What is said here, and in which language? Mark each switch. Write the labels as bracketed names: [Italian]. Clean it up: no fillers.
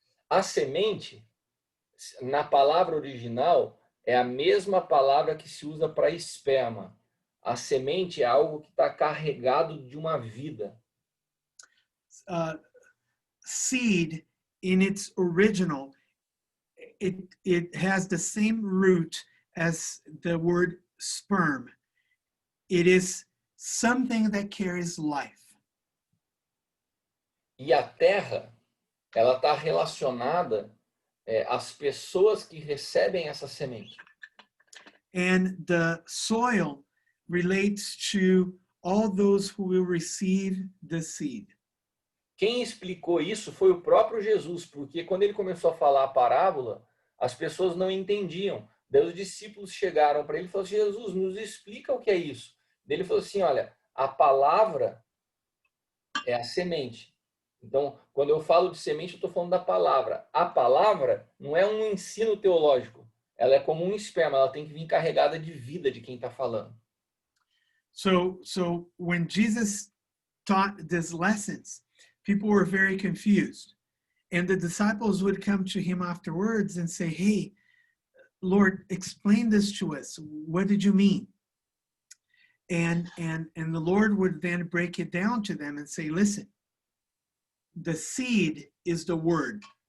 [Portuguese] A semente, na palavra original, é a mesma palavra que se usa para esperma. A semente é algo que está carregado de uma vida. [English] Seed, in its original, it has the same root as the word sperm. It is something that carries life. [Portuguese] E a terra, ela está relacionada às pessoas que recebem essa semente. [English] And the soil relates to all those who will receive the seed. [Portuguese] Quem explicou isso foi o próprio Jesus, porque quando ele começou a falar a parábola, as pessoas não entendiam. Daí os discípulos chegaram para ele e falaram: Jesus, nos explica o que é isso. Daí ele falou assim: olha, a palavra é a semente. Então, quando eu falo de semente, eu estou falando da palavra. A palavra não é um ensino teológico. Ela é como um esperma, ela tem que vir carregada de vida de quem está falando. [English] So when Jesus taught these lessons, people were very confused. And the disciples would come to him afterwards and say, hey, Lord, explain this to us. What did you mean? And the Lord would then break it down to them and say, listen, the seed is the word.